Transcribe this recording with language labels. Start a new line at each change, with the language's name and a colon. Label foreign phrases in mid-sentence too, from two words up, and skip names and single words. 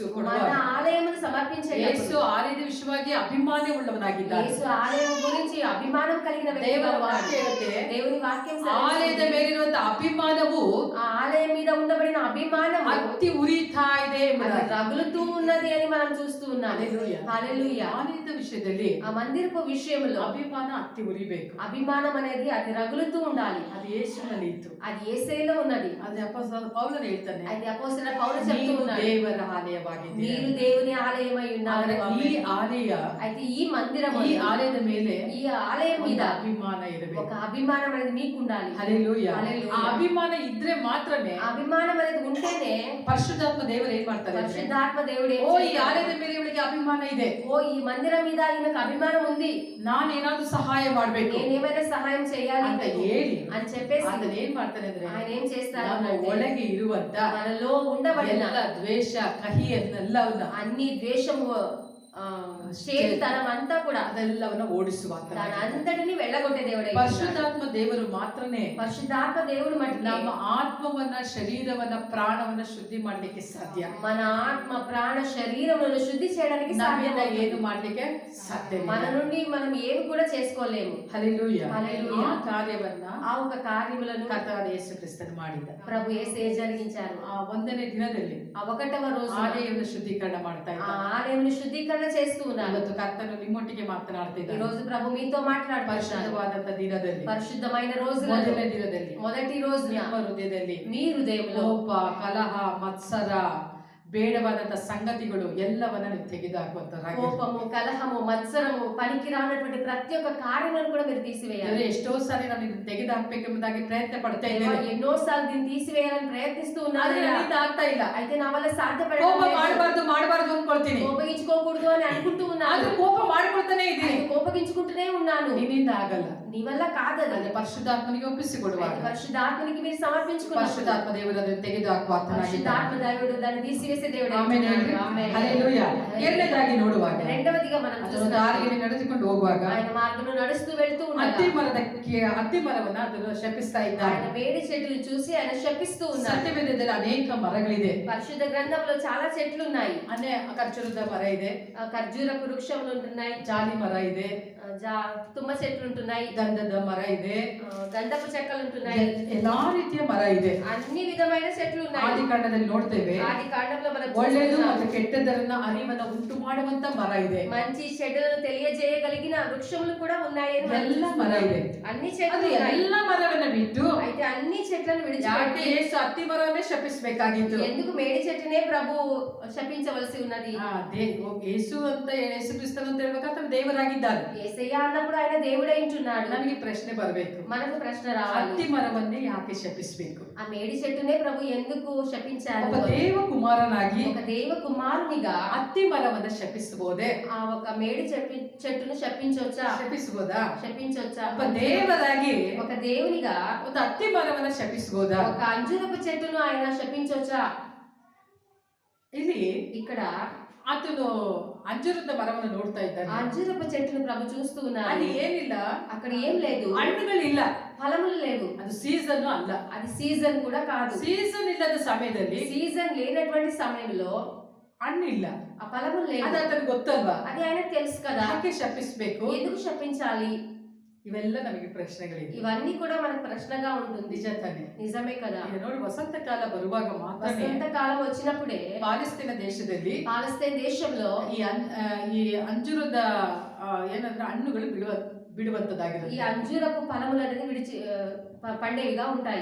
Telugu: మన
Kannada: ಕೊಡುವಾಗ
Telugu: ఆలయమును సమర్పించేటప్పుడు
Kannada: ಯೇಸು ಆಲಯದ ವಿಷಯವಾಗಿ ಅಭಿಮಾನ ಉಳ್ಳವನಾಗಿದ್ದಾನೆ.
Telugu: యేసు ఆలయం గురించి అభిమానం కలిగిన వ్యక్తిగా
Kannada: ದೇವರ
Telugu: ఉన్నాడు.
Kannada: ವಾಕ್ಯ ಹೇಳುತ್ತೆ,
Telugu: దేవుని వాక్యం
Kannada: ಆಲಯದ
Telugu: సెలవిస్తుంది.
Kannada: ಮೇಲಿರುವಂತ ಅಭಿಮಾನವು
Telugu: ఆ ఆలయం మీద ఉండబడిన అభిమానం
Kannada: ಹತ್ತಿ ಉರಿತಾ ಇದೆ
Telugu: అది
Kannada: ಎಂಬುದಾಗಿ.
Telugu: రగులుతూ ఉన్నది అని మనం చూస్తూ ఉన్నాం. హల్లెలూయా. హల్లెలూయా.
Kannada: ಆಲಯದ ವಿಷಯದಲ್ಲಿ
Telugu: ఆ మందిరపు విషయంలో
Kannada: ಅಭಿಮಾನ ಹತ್ತಿ ಉರಿಬೇಕು.
Telugu: అభిమానం అనేది అది రగులుతూ ఉండాలి.
Kannada: ಅದು ಯೇಸುವಿನಲ್ಲಿ ಇತ್ತು.
Telugu: అది యేసయ్యలో ఉన్నది.
Kannada: ಅದು ಅಪೊಸ್ತಲನಾದ ಪೌಲನು ಹೇಳ್ತಾನೆ,
Telugu: అది అపోస్తలుడైన పౌలు చెప్తూ
Kannada: ನೀವು
Telugu: ఉన్నాడు,
Kannada: ದೇವರ ಆಲಯವಾಗಿದ್ದೀರಿ.
Telugu: మీరు దేవుని ఆలయమై ఉన్నారు.
Kannada: ಆದರೆ ಈ ಆಲಯ,
Telugu: అయితే ఈ మందిరం
Kannada: ಈ ಆಲಯದ ಮೇಲೆ
Telugu: ఈ ఆలయం మీద
Kannada: ಒಂದು ಅಭಿಮಾನ ಇರಬೇಕು.
Telugu: ఒక అభిమానం అనేది మీకు ఉండాలి.
Kannada: ಹಲ್ಲೆಲೂಯಾ.
Telugu: హల్లెలూయా.
Kannada: ಆ ಅಭಿಮಾನ ಇದ್ರೆ ಮಾತ್ರನೇ
Telugu: ఆ అభిమానం అనేది ఉంటేనే
Kannada: ಪರಿಶುದ್ಧಾತ್ಮ ದೇವರು ಏನ್ ಮಾಡ್ತಾರೆ ಅಂದ್ರೆ,
Telugu: పరిశుద్ధాత్మ దేవుడు ఏం
Kannada: ಓ ಈ
Telugu: చేస్తాడు?
Kannada: ಆಲಯದ ಮೇಲೆ ಇವಳಿಗೆ ಅಭಿಮಾನ ಇದೆ,
Telugu: ఓ ఈ మందిరం మీద ఈయనకు అభిమానం ఉంది,
Kannada: ನಾನೇನಾದ್ರೂ ಸಹಾಯ ಮಾಡ್ಬೇಕು
Telugu: నేనేమైనా సహాయం చేయాలి
Kannada: ಅಂತ ಹೇಳಿ
Telugu: అని చెప్పేసి
Kannada: ಅದನ್ನ ಏನ್ ಮಾಡ್ತಾನೆ ಅಂದ್ರೆ,
Telugu: ఆయన ఏం చేస్తారు
Kannada: ನಮ್ಮ
Telugu: అంటే,
Kannada: ಒಳಗೆ ಇರುವಂತ
Telugu: మనలో ఉండబడిన
Kannada: ಎಲ್ಲ ದ್ವೇಷ ಕಹಿಯನ್ನೆಲ್ಲವನ್ನ
Telugu: అన్ని ద్వేషము చేతుతనం అంతా కూడా
Kannada: ಅದೆಲ್ಲವನ್ನ ಓಡಿಸುವಂತ
Telugu: దాని అంతటిని వెళ్ళగొట్టే దేవుడే.
Kannada: ಪರಿಶುದ್ಧಾತ್ಮ ದೇವರು ಮಾತ್ರನೇ
Telugu: పరిశుద్ధాత్మ దేవుడు మటుకే
Kannada: ನಮ್ಮ ಆತ್ಮವನ್ನ ಶರೀರವನ್ನ ಪ್ರಾಣವನ್ನ ಶುದ್ಧಿ ಮಾಡ್ಲಿಕ್ಕೆ ಸಾಧ್ಯ.
Telugu: మన ఆత్మ ప్రాణ శరీరములను శుద్ధి చేయడానికి
Kannada: ನಮ್ಮಿಂದ
Telugu: సాధ్యం.
Kannada: ಏನು ಮಾಡ್ಲಿಕ್ಕೆ ಸಾಧ್ಯ
Telugu: మన నుండి మనం ఏమి కూడా చేసుకోలేము.
Kannada: ಹಲ್ಲೆಲೂಯಾ.
Telugu: హల్లెలూయా.
Kannada: ಆ ಕಾರ್ಯವನ್ನ
Telugu: ఆ ఒక కార్యములను
Kannada: ಕರ್ತನಾದ ಯೇಸು ಕ್ರಿಸ್ತನು ಮಾಡಿದ.
Telugu: ప్రభు యేసయ్య జరిగించారు.
Kannada: ಆ 1ನೇ ದಿನದಲ್ಲಿ
Telugu: ఆ 1వ రోజు
Kannada: ಆಲಯವನ್ನು ಶುದ್ಧೀಕರಣ ಮಾಡ್ತಾ
Telugu: ఆ
Kannada: ಇದ್ದ.
Telugu: ఆలయమును శుద్ధీకరణ చేస్తూ ఉన్నాను.
Kannada: ಇವತ್ತು ಕರ್ತನು ನಿಮ್ಮೊಟ್ಟಿಗೆ
Telugu: ఈ
Kannada: ಮಾತನಾಡ್ತಿದ್ದಾನೆ.
Telugu: రోజు ప్రభు మీతో మాట్లాడుతున్నాడు.
Kannada: ಪರಿಶುದ್ಧವಾದಂತ ದಿನದಲ್ಲಿ,
Telugu: పరిశుద్ధమైన రోజున,
Kannada: ಮೊದಲನೇ ದಿನದಲ್ಲಿ,
Telugu: మొదటి రోజున
Kannada: ನಿಮ್ಮ ಹೃದಯದಲ್ಲಿ
Telugu: మీ హృదయంలో
Kannada: ಕೋಪ, ಕಲಹ, ಮತ್ಸರ, ಬೇಡವಾದಂತ ಸಂಗತಿಗಳು ಎಲ್ಲವನ್ನ ನೀವು ತೆಗೆದುಹಾಕುವಂತರಾಗಿ.
Telugu: కోపము, కలహము, మత్సరము, పనికి రానటువంటి ప్రతి ఒక్క కార్యములను కూడా మీరు తీసివేయాలి.
Kannada: ಎಷ್ಟೋ ಸಾರಿ ನಾನು ಇದನ್ನ ತೆಗೆದುಹಾಕ್ಬೇಕೆಂಬುದಾಗಿ ಪ್ರಯತ್ನ ಪಡ್ತಾ ಇದ್ದೇನೆ.
Telugu: ఎన్నోసార్లు దీన్ని తీసివేయాలని ప్రయత్నిస్తూ ఉన్నాను.
Kannada: ಆದ್ರೆ ನನ್ನಿಂದ ಆಗ್ತಾ ಇಲ್ಲ.
Telugu: అయితే నా వల్ల
Kannada: ಕೋಪ
Telugu: సాధ్యపడలేదు.
Kannada: ಮಾಡಬಾರ್ದು ಅನ್ಕೊಳ್ತೀನಿ.
Telugu: కోపగించుకోకూడదు అని అనుకుంటూ ఉన్నాను.
Kannada: ಆದ್ರೆ ಕೋಪ ಮಾಡ್ಕೊಳ್ತಾನೆ ಇದ್ದೀನಿ.
Telugu: అయితే కోపగించుకుంటూనే ఉన్నాను.
Kannada: ನಿನ್ನಿಂದ ಆಗಲ್ಲ.
Telugu: నీ వల్ల కాదది.
Kannada: ಅದೇ ಪರಿಶುದ್ಧಾತ್ಮನಿಗೆ ಒಪ್ಪಿಸಿಕೊಡುವಾಗ
Telugu: అయితే పరిశుద్ధాత్మనికి మీరు సమర్పించుకున్నారు.
Kannada: ಪರಿಶುದ್ಧಾತ್ಮ ದೇವರು ಅದನ್ನು ತೆಗೆದುಹಾಕುವ
Telugu: పరిశుద్ధాత్మ
Kannada: ಆತನಾಗಿದ್ದಾನೆ.
Telugu: దేవుడు దాన్ని తీసివేసే దేవుడు.
Kannada: ಆಮೆನ್ ಹೇಳ್ರಿ. ಹಲ್ಲೆಲೂಯಾ. ಎರಡನೇದಾಗಿ ನೋಡುವಾಗ
Telugu: రెండవదిగా మనం
Kannada: ಅದರ
Telugu: చూస్తాం,
Kannada: ದಾರಿಯಲ್ಲಿ ನಡೆದುಕೊಂಡು ಹೋಗುವಾಗ
Telugu: ఆయన మార్గంలో నడుస్తూ వెళ్తూ
Kannada: ಅತ್ತಿ
Telugu: ఉన్నాడు.
Kannada: ಅತ್ತಿ ಮರವನ್ನ ಅದನ್ನು ಶಪಿಸ್ತಾ ಇದ್ದಾನೆ.
Telugu: ఆయన వేడి చెట్టును చూసి ఆయన శపిస్తూ ఉన్నాడు.
Kannada: ಸತ್ಯವೇದದಲ್ಲಿ ಅನೇಕ ಮರಗಳಿದೆ.
Telugu: పరిశుద్ధ గ్రంథంలో చాలా చెట్లు ఉన్నాయి.
Kannada: ಖರ್ಜೂರದ ಮರ ಇದೆ,
Telugu: ఖర్జూరపు వృక్షములు ఉంటున్నాయి,
Kannada: ಜಾಲಿ ಮರ ಇದೆ,
Telugu: తుమ్మ చెట్లు ఉంటున్నాయి,
Kannada: ಗಂಧದ ಮರ ಇದೆ,
Telugu: గంధపు చెక్కలు ఉంటున్నాయి.
Kannada: ಎಲ್ಲಾ ರೀತಿಯ ಮರ ಇದೆ.
Telugu: అన్ని విధమైన చెట్లు ఉన్నాయి.
Kannada: ಆದಿಕಾಂಡದಲ್ಲಿ ನೋಡ್ತೇವೆ,
Telugu: ఆది కాండంలో మనం
Kannada: ಒಳ್ಳೆಯದು
Telugu: చూస్తున్నాం.
Kannada: ಮತ್ತು ಕೆಟ್ಟದರನ್ನ ಅರಿವನ್ನ ಉಂಟು ಮಾಡುವಂತ ಮರ ಇದೆ.
Telugu: మంచి చెడులను తెలియజేయగలిగిన వృక్షములు కూడా ఉన్నాయి అని మనం
Kannada: ಎಲ್ಲ ಮರ ಇದೆ.
Telugu: అన్ని చెట్లు
Kannada: ಅದು
Telugu: ఉన్నాయి.
Kannada: ಎಲ್ಲ ಮರವನ್ನ ಬಿಟ್ಟು
Telugu: అయితే అన్ని చెట్లను
Kannada: ಯಾಕೆ
Telugu: విడిచిపెట్టి
Kannada: ಯೇಸು ಅತ್ತಿ ಮರವನ್ನೇ ಶಪಿಸಬೇಕಾಗಿತ್ತು?
Telugu: ఎందుకు మేడి చెట్టునే ప్రభు శపించవలసి ఉన్నది?
Kannada: ಯೇಸು ಅಂತ ಯೇಸು ಕ್ರಿಸ್ತನು ಅಂತ ಹೇಳ್ಬೇಕಾದ್ರೆ ದೇವರಾಗಿದ್ದಾನೆ.
Telugu: యేసయ్య అన్నప్పుడు ఆయన దేవుడై ఉంటున్నాడు.
Kannada: ನಮಗೆ ಪ್ರಶ್ನೆ ಬರಬೇಕು,
Telugu: మనకు ప్రశ్న రావాలి,
Kannada: ಅತ್ತಿ ಮರವನ್ನೇ ಯಾಕೆ ಶಪಿಸಬೇಕು?
Telugu: ఆ మేడి చెట్టునే ప్రభు ఎందుకు శపించారు?
Kannada: ಒಬ್ಬ ದೇವ ಕುಮಾರನಾಗಿ
Telugu: ఒక దేవ కుమారునిగా
Kannada: ಅತ್ತಿ ಮರವನ್ನ ಶಪಿಸಬಹುದೇ?
Telugu: ఆ ఒక మేడి చెట్టును శపించొచ్చా?
Kannada: ಶಪಿಸಬಹುದಾ?
Telugu: శపించొచ్చా?
Kannada: ಒಬ್ಬ ದೇವರಾಗಿ
Telugu: ఒక దేవునిగా
Kannada: ಒಂದು ಅತ್ತಿ ಮರವನ್ನ ಶಪಿಸಬಹುದಾ?
Telugu: ఒక అంజూరపు చెట్టును ఆయన శపించొచ్చా?
Kannada: ಇಲ್ಲಿ
Telugu: ఇక్కడ
Kannada: ಆತನು ಅಂಜೂರದ ಮರವನ್ನು ನೋಡ್ತಾ
Telugu: ఆ
Kannada: ಇದ್ದಾನೆ.
Telugu: అంజూరపు చెట్టును ప్రభు చూస్తూ ఉన్నాడు.
Kannada: ಅಲ್ಲಿ ಏನಿಲ್ಲ,
Telugu: అక్కడ ఏం లేదు,
Kannada: ಹಣ್ಣುಗಳಿಲ್ಲ,
Telugu: ఫలములు లేవు.
Kannada: ಅದು ಸೀಸನ್ ಅಲ್ಲ.
Telugu: అది సీజన్ కూడా కాదు.
Kannada: ಸೀಸನ್ ಇಲ್ಲದ ಸಮಯದಲ್ಲಿ
Telugu: సీజన్ లేనటువంటి సమయంలో
Kannada: ಹಣ್ಣಿಲ್ಲ,
Telugu: ఆ ఫలములు లేవు.
Kannada: ಅದು ಆತನಿಗೆ ಗೊತ್ತಲ್ವಾ?
Telugu: అది ఆయనకు తెలుసు కదా.
Kannada: ಯಾಕೆ ಶಪಿಸಬೇಕು?
Telugu: ఎందుకు శపించాలి?
Kannada: ಇವೆಲ್ಲ ನಮಗೆ ಪ್ರಶ್ನೆಗಳಿವೆ.
Telugu: ఇవన్నీ కూడా మనకు ప్రశ్నగా ఉంటుంది.
Kannada: ನಿಜ ತಾನೆ?
Telugu: నిజమే కదా.
Kannada: ಈಗ ನೋಡಿ, ವಸಂತ ಕಾಲ ಬರುವಾಗ ಮಾತ್ರ
Telugu: వసంత కాలం వచ్చినప్పుడే
Kannada: ಪಾಲೆಸ್ತೇನ ದೇಶದಲ್ಲಿ
Telugu: పాలస్తీన్ దేశంలో
Kannada: ಈ ಅಂಜೂರದ ಏನಂದ್ರೆ ಹಣ್ಣುಗಳು ಬಿಡುವಂತದ್ದಾಗಿರುತ್ತೆ.
Telugu: ఈ అంజూరపు ఫలములు అనేది పండేవిగా ఉంటాయి.